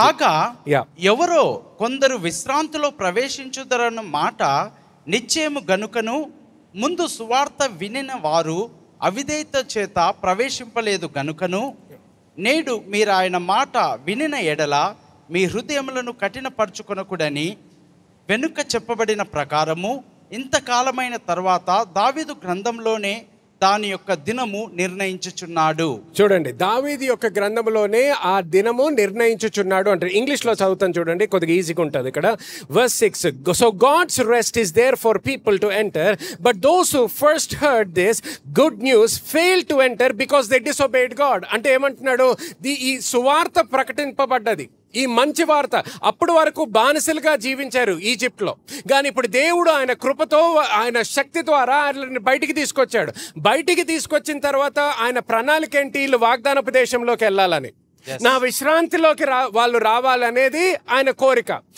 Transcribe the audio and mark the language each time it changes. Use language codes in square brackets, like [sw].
[te] కాగా ఎవరో కొందరు విశ్రాంతిలో ప్రవేశించుదరన్న మాట నిశ్చయము గనుకను ముందు సువార్త వినిన వారు అవిధేయత చేత ప్రవేశింపలేదు గనుకను నేడు మీరు ఆయన మాట వినిన ఎడల మీ హృదయములను కఠినపరచుకొనకుడని వెనుక చెప్పబడిన ప్రకారము ఇంతకాలమైన తర్వాత దావీదు గ్రంథంలోనే దాని యొక్క దినము నిర్ణయించుచున్నాడు. చూడండి, దావీదు యొక్క గ్రంథంలోనే ఆ దినము నిర్ణయించుచున్నాడు అంటే. ఇంగ్లీష్లో చదువుతాను చూడండి, కొద్దిగా ఈజీగా ఉంటుంది ఇక్కడ. Verse 6. [en] So God's rest is there for people to enter, but those who first heard this good news failed to enter because they disobeyed God. [te] అంటే ఏమంటున్నాడు? ఈ సువార్త ప్రకటింపబడ్డది, ఈ మంచి వార్త. అప్పటి వరకు బానిసలుగా జీవించారు ఈజిప్ట్లో, కానీ ఇప్పుడు దేవుడు ఆయన కృపతో, ఆయన శక్తి ద్వారా ఆయనని బయటికి తీసుకొచ్చాడు. బయటికి తీసుకొచ్చిన తర్వాత ఆయన ప్రణాళిక ఏంటి? వీళ్ళు వాగ్దానపు దేశంలోకి వెళ్ళాలని, నా విశ్రాంతిలోకి వాళ్ళు రావాలనేది ఆయన కోరిక.